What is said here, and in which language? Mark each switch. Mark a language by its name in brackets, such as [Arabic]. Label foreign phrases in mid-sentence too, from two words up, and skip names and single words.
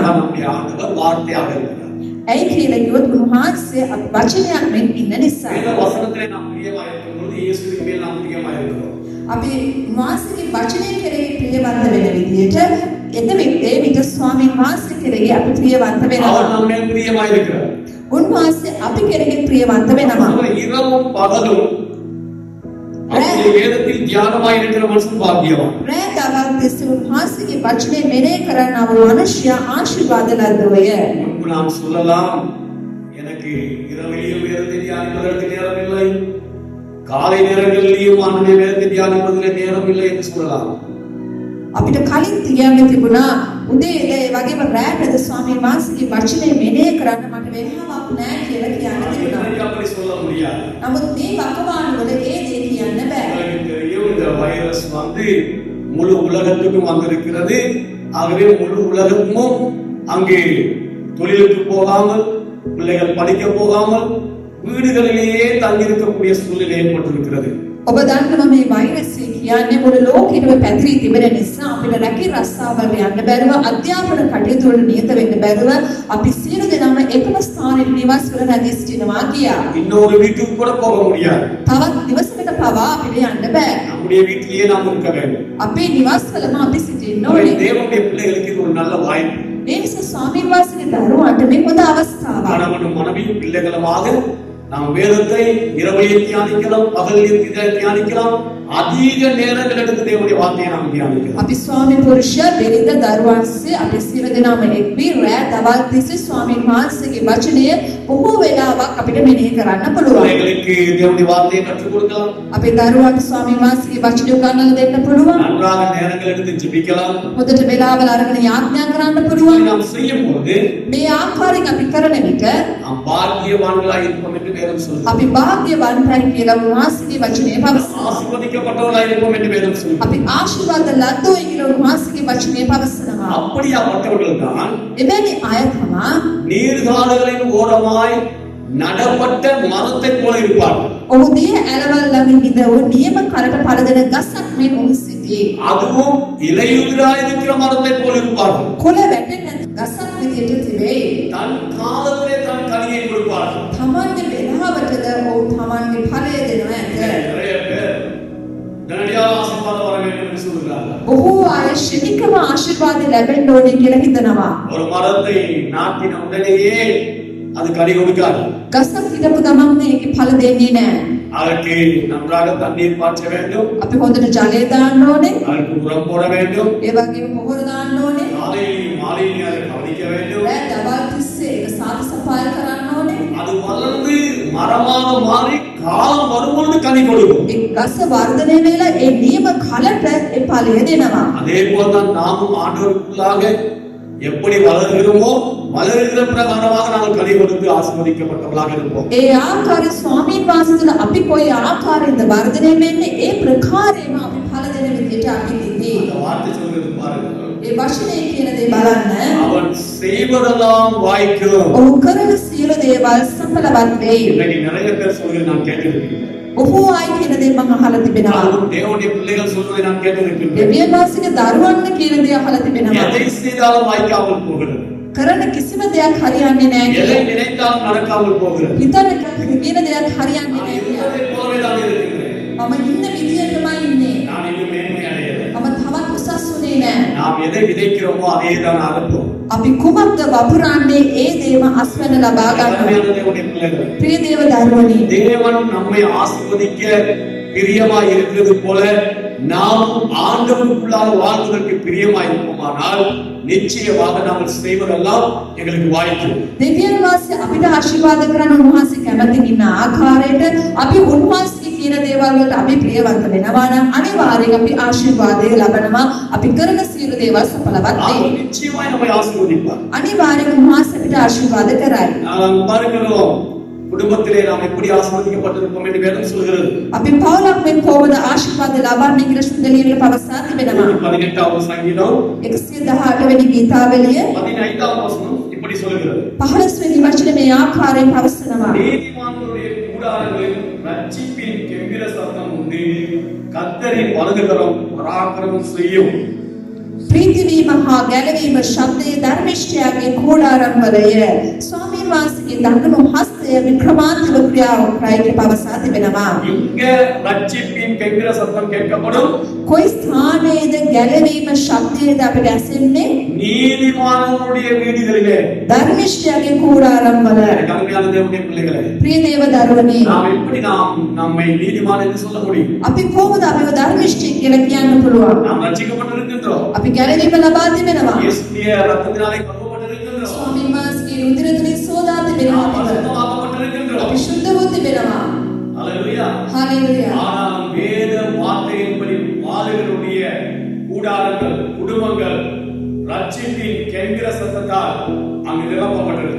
[Tamil] நம்முடைய ஆண்டவர் வார்த்தையாக இருக்கிறார். [Sinhala] ඇයි කියලා කිව්වොත් උන්වහන්සේ අපි වචනයක් මෙන් ඉන්න නිසා. [Tamil] வேத வசனத்திலே நாம் பிரியமாய் இருக்கும் பொழுது இயேசுவின் மேல் நாம் பிரியமாய் இருக்கிறோம். [Sinhala] අපි උන්වහන්සේගේ වචනය කෙරෙහි ප්‍රියවන්ත වෙන විදිහට එතෙවිට විට ස්වාමීන් වහන්සේ කෙරෙහි අපි ප්‍රියවන්ත [Tamil] அவர் [Sinhala] වෙනවා. [Tamil] நம்ம மேல் பிரியமாய் இருக்கிறார். [Sinhala] උන්වහන්සේ අපි කෙරෙහි ප්‍රියවන්ත වෙනවා. [Tamil] அவர் இரவும் பகலும் அவருடைய வேதத்தில் தியானமாய் இருக்கிற மனுஷன் பாக்கியவான். [Sinhala] රෑ දවල් තිස්සේ උන්වහන්සේගේ වචනේ මෙනෙහි කරනා වූ මනුෂ්‍ය ආශිර්වාද ලද්දෝය. [Tamil] முன்பு நாம் சொல்லலாம் எனக்கு இரவிலேயும் வேதத்தை தியானிப்பதற்கு நேரம் இல்லை, காலை நேரங்களிலேயும் ஆண்டுடைய வேதத்தை தியானிப்பதிலே நேரம் இல்லை என்று சொல்லலாம். [Sinhala] අපිට කලින් කියන්න තිබුණා උදේ ඒ වගේම රැටද ස්වාමීන් වහන්සේගේ වචනේ මෙනෙහි කරන්න මට වෙලාවක් නැහැ කියලා කියන්න තිබුණා. [Tamil] இன்னைக்கு அப்படி சொல்ல முடியாது. [Sinhala] නමුත් මේ වකවානුවල ඒ දේ කියන්න බෑ. [Tamil] உங்களுக்கு தெரியும் இந்த வைரஸ் வந்து முழு உலகத்துக்கும் வந்திருக்கிறது. ஆகவே முழு உலகமும் அங்கே தொழிலுக்கு போகாமல் பிள்ளைகள் படிக்க போகாமல் வீடுகளிலேயே தங்கியிருக்கக்கூடிய சூழ்நிலை ஏற்பட்டிருக்கிறது. [Sinhala] ඔබ දන්නවා මේ වෛරසය කියන්නේ මුළු ලෝකෙටම පැතිරී තිබෙන නිසා අපිට රැකී රස්සාවල් යන්න බැරුව අධ්‍යාපන කටයුතු වල නියත වෙන්න බැරුව අපි සියලු දෙනාම එකම ස්ථානයේ නිවාස කර රැඳී සිටිනවා කියා. [Tamil] இன்னொரு வீட்டுக்கு கூட போக முடியாது. [Sinhala] තවත් නිවසකට පවා අපිට යන්න බෑ. [Tamil] நம்முடைய வீட்டிலேயே நாம் இருக்க வேண்டும். [Sinhala] අපේ නිවාසවලම අපි සිටින්න [Tamil] எனவே [Sinhala] ඕනේ. [Tamil] தேவனுடைய பிள்ளைகளுக்கு இது ஒரு நல்ல வாய்ப்பு. [Sinhala] ඒ නිසා ස්වාමීන් වහන්සේගේ දරුවන්ට මේ හොඳ අවස්ථාවක්. [Tamil] கணவனும் மனைவியும் பிள்ளைகளுமாக நாம் வேதத்தை இரவையில் தியானிக்கலாம், பகலில் தியானிக்கலாம், அதிக நேரங்கள் எடுத்து தேவனுடைய வார்த்தையை நாம் தியானிக்கலாம். [Sinhala] අපි ස්වාමි පුරුෂය බෙරිඳ දරුවන්සේ අපි සියලු දෙනාම එක්වී රැ දවල් තිස්සේ ස්වාමීන් වහන්සේගේ වචනය බොහෝ වෙලාවක් අපිට මෙනෙහි කරන්න පුළුවන්. [Tamil] பிள்ளைகளுக்கு தேவனுடைய வார்த்தையை கற்றுக் கொடுக்கலாம். [Sinhala] අපේ දරුවන්ට ස්වාමීන් වහන්සේගේ වචනය උගන්වලා දෙන්න පුළුවන්. [Tamil] நன்றாக நேரங்கள் எடுத்து ஜெபிக்கலாம். [Sinhala] හොඳට වෙලාවල් අරගෙන යාඥා කරන්න පුළුවන්. [Tamil] நாம் செய்யும் போது [Sinhala] මේ ආකාරයෙන් අපි කරන විට [Tamil] நாம் பாக்கியவான்களாய் இருப்போம் என்று வேதம் சொல்லுகிறது. [Sinhala] අපි භාග්‍යවන්තයි කියලා උන්වහන්සේගේ වචනය පවසනවා. [Tamil] ஆசீர்வதிக்கப்பட்டவர்களாய் இருப்போம் என்று வேதம் சொல்லுகிறது. [Sinhala] අපි ආශිර්වාද ලද්දෝයි කියලා උන්වහන්සේගේ වචනය පවසනවා. [Tamil] அப்படியாப்பட்டவர்கள் தான் [Sinhala] එවැනි අය තමා [Tamil] நீர்கால்களின் ஓரமாய் நடப்பட்ட மரத்தை போல இருப்பார்கள். [Sinhala] ඔහු දිය ඇලවල් ළඟින් ඉඳ නියම කරට පළදෙන ගසක් මෙන් ඔහු සිටී. [Tamil] அதுவும் இலையுதிராய் இருக்கிற மரத்தை போல இருப்பார்கள். [Sinhala] කොළ වැටෙන ගසක් විදියට තිබේ. [Tamil] தன் காலத்திலே தன் கனியை கொடுப்பார்கள். [Sinhala] තමන්ගේ වෙලාවටද ඔහු තමන්ගේ ඵලය දෙනවා ඇත. [Tamil] நிறைய பேர் உடனடியாக ஆசீர்வாதம் வர வேண்டும் என்று சொல்கிறார்கள். [Sinhala] බොහෝ අය ශනිකව ආශිර්වාද ලැබෙන්න ඕනේ කියලා හිතනවා. [Tamil] ஒரு மரத்தை நாட்டின உடனேயே அது கனி கொடுக்காது. [Sinhala] ගසක් හිටපු ගමන් ඒකේ ඵල දෙන්නේ නැහැ. [Tamil] அதற்கு நன்றாக தண்ணீர் பாய்ச்ச வேண்டும். [Sinhala] අපි හොඳට ජලය දාන්න ඕනේ. [Tamil] அதற்கு உரம் போட வேண்டும். [Sinhala] ඒ වගේම පොහොර දාන්න ඕනේ. [Tamil] காலையிலும் மாலையிலும் அதை கவனிக்க வேண்டும். [Sinhala] රෑ දවල් තිස්සේ ඒක සාද සපාය කරන්න ඕනේ. [Tamil] அது வளர்ந்து மரமாக மாறி காலம் வரும்பொழுது கனி கொடுக்கும். [Sinhala] ඒ ගස වර්ධනය වෙලා ඒ නියම කලට ඒ ඵලය දෙනවා. [Tamil] அதே போல்தான் நாமும் ஆண்டவருக்குள்ளாக எப்படி வளர்கிறோமோ வளர்கிற பிரகாரமாக நாங்கள் கனி கொடுத்து ஆசீர்வதிக்கப்பட்டவர்களாக இருப்போம். [Sinhala] ඒ ආකාරයේ ස්වාමීන් වහන්සේ තුළ අපි කොයි ආකාරයෙන්ද වර්ධනය වෙන්නේ ඒ ප්‍රකාරයෙන්ම අපි ඵල දෙන විදිහට අපි ඉන්නේ. [Tamil] அந்த வார்த்தை சொல்றது பாருங்க. [Sinhala] ඒ වචනේ කියන දේ බලන්න. [Tamil] அவன் செய்வதெல்லாம் வாய்க்கும். [Sinhala] ඔහු කරන සියලු දේවල් සඵලවත් වෙයි. [Tamil] இன்னைக்கு நிறைய பேர் சொல்றது நான் கேட்டிருக்கிறேன். [Sinhala] බොහෝ අය කියන දේ මම අහලා තිබෙනවා. [Tamil] அதுவும் தேவனுடைய பிள்ளைகள் சொல்வதை நான் கேட்டிருக்கிறேன். [Sinhala] දෙවියන් වහන්සේගේ දරුවන්ට කියන දේ අහලා තිබෙනවා. [Tamil] எதை செய்தாலும் வாய்க்காமல் போகிறது. [Sinhala] කරන කිසිම දෙයක් හරියන්නේ නැහැ [Tamil] எதை [Sinhala] කියලා. [Tamil] நினைத்தாலும் நடக்காமல் போகிறது. [Sinhala] හිතන කියන දෙයක් හරියන්නේ [Tamil] நான் [Sinhala] නැහැ කියලා. [Tamil] இருப்பதை போலவே தான் இருக்கிறேன். [Sinhala] මම ඉන්න විදියටමයි ඉන්නේ. [Tamil] நான் இன்னும் மேன்மை அடையலை. [Sinhala] මම තවත් උසස් වුණේ නැහැ. [Tamil] நாம் எதை விதைக்கிறோமோ அதே தான் அறுப்போம். [Sinhala] අපි කුමක්ද වපුරන්නේ ඒ දේම අස්වැන්න ලබා ගන්නවා. [Tamil] அருமையான தேவனுடைய பிள்ளைகளே, [Sinhala] ප්‍රිය දේව දරුවනි, [Tamil] தேவன் நம்மை ஆசீர்வதிக்க பிரியமாய் இருக்கிறது போல நாம் ஆண்டவருக்குள்ளாக வாழ்வதற்கு பிரியமாய் இருப்போமானால் நிச்சயமாக நாம் செய்வதெல்லாம் எங்களுக்கு வாய்க்கும். [Sinhala] දෙවියන් වහන්සේ අපිට ආශිර්වාද කරන උන්වහන්සේ කැමති ඉන්න ආකාරයට අපි උන්වහන්සේ කියන දේවල් වලට අපි ප්‍රියවන්ත වෙනවා නම් අනිවාර්යෙන් අපි ආශිර්වාදය ලබනවා. අපි කරන සියලු දේවල් සඵලවත් [Tamil] அவர் [Sinhala] වෙයි. [Tamil] நிச்சயமாய் நம்மை ஆசீர்வதிப்பார். [Sinhala] අනිවාර්යෙන් උන්වහන්සේ අපිට ආශිර්වාද කරයි. [Tamil] நாம் பார்க்கிறோம் குடும்பத்திலே நாம் எப்படி ஆசீர்வதிக்கப்பட்டிருப்போம் என்று வேதம் சொல்கிறது. [Sinhala] අපි පවුලක් මෙන් කොහොමද ආශිර්වාද ලබන්නේ කියලා සුන්දලියල පවසා තිබෙනවා. [Tamil] 18வது சங்கீதம் [Sinhala] 118 වෙනි ගීතාවලිය [Tamil] 15வது வசனம் இப்படி சொல்கிறது. [Sinhala] 15 වෙනි වචනේ මේ ආකාරයෙන් පවසනවා. [Tamil] நீதிமான்களுடைய கூடாரங்களில் ரட்சிப்பின் கெம்பீர சத்தம் உண்டு. கர்த்தரின் வலதுகரம் பராக்கிரமம் செய்யும். [Sinhala] ප්‍රීතිවීම හා ගැලවීම ශබ්දයේ ධර්මිෂ්ඨයාගේ කෝඩාරම්වලය. ස්වාමීන් වහන්සේගේ දඟුණු හස්තය වික්‍රමාන්තක ක්‍රියාවක් ප්‍රයික පවසා තිබෙනවා. [Tamil] இங்க ரட்சிப்பின் கெம்பீர சத்தம் கேட்கப்படும். [Sinhala] කොයි ස්ථානයේද ගැලවීම ශබ්දයේද අපිට ඇසෙන්නේ? [Tamil] நீதிமான்களுடைய வீடுகளிலே. [Sinhala] ධර්මිෂ්ඨයාගේ කෝඩාරම්වල. [Tamil] கருமையான தேவனுடைய பிள்ளைகளே, [Sinhala] ප්‍රිය දේව දරුවනි, [Tamil] நாம் எப்படி நம்மை நீதிமான் என்று சொல்ல முடியும்? [Sinhala] අපි කොහොමද අපිව ධර්මිෂ්ඨ කියලා කියන්න පුළුවන්? [Tamil] நாம் ரட்சிக்கப்பட்டிருக்கின்றோம். [Sinhala] අපි ගැලවීම ලබා තිබෙනවා. [Tamil] இயேசுவின் இரத்தத்தினாலே கழுவப்பட்டிருக்கின்றோம். [Sinhala] ස්වාමීන් වහන්සේගේ උදර තුලින් සෝදා තිබෙනවා. [Tamil] நாம் பரிசுத்தமாக்கப்பட்டிருக்கின்றோம். [Sinhala] අපි ශුද්ධව තිබෙනවා. [Tamil] அல்லேலூயா. [Sinhala] හalleluya. [Tamil] ஆனால் வேத வார்த்தையின்படி வாழுகிறவருடைய கூடாரங்கள், குடும்பங்கள் ரட்சிப்பின் கெம்பீர சத்தத்தால் அங்கு நிரப்பப்பட்டிருக்கிறது.